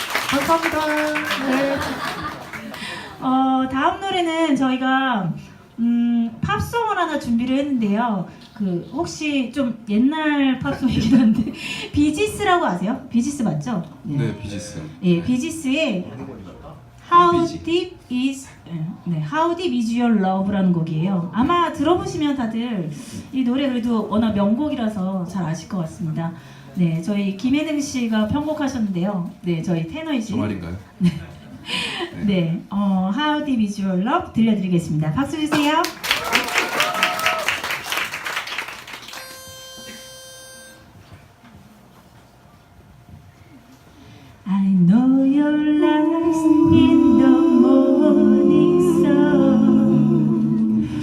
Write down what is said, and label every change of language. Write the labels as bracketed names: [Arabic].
[Korean] 감사합니다. 네. 다음 노래는 저희가 팝송을 하나 준비를 했는데요. 그 혹시 좀 옛날 팝송이긴 한데 비지스라고 아세요? 비지스 맞죠? 네, 비지스. 예, 비지스의 How 비지. Deep Is How Deep Is Your Love라는 곡이에요. 아마 들어보시면 다들 이 노래 그래도 워낙 명곡이라서 잘 아실 것 같습니다. 네, 저희 김혜능 씨가 편곡하셨는데요. 네, 저희 테너이지. 저 말인가요? 네, How Deep Is Your Love 들려드리겠습니다. 박수 주세요. [English] I know you're lost in the morning sun.